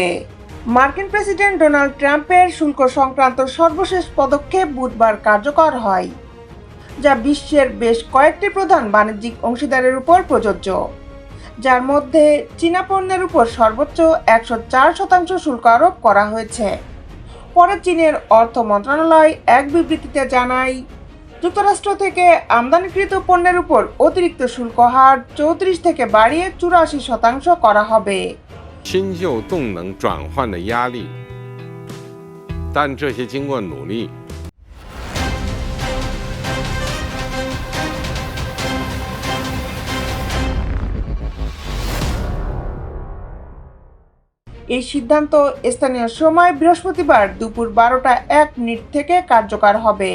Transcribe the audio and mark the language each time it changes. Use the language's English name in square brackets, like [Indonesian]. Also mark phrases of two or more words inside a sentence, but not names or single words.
[Bangla] মার্কিন প্রেসিডেন্ট ডোনাল্ড ট্রাম্পের শুল্ক সংক্রান্ত সর্বশেষ পদক্ষেপ বুধবার কার্যকর হয়, যা বিশ্বের বেশ কয়েকটি প্রধান বাণিজ্যিক অংশীদারের উপর প্রযোজ্য, যার মধ্যে চীনা পণ্যের উপর সর্বোচ্চ 104% শুল্ক আরোপ করা হয়েছে। পরে চীনের অর্থ মন্ত্রণালয় এক বিবৃতিতে জানায়, যুক্তরাষ্ট্র থেকে আমদানিকৃত পণ্যের উপর অতিরিক্ত শুল্ক হার 34 থেকে বাড়িয়ে 84% করা হবে। [Chinese] 新旧动能转换的压力，但这些经过努力。 [Bangla] এই সিদ্ধান্ত স্থানীয় সময় বৃহস্পতিবার দুপুর 12:01 থেকে কার্যকর হবে।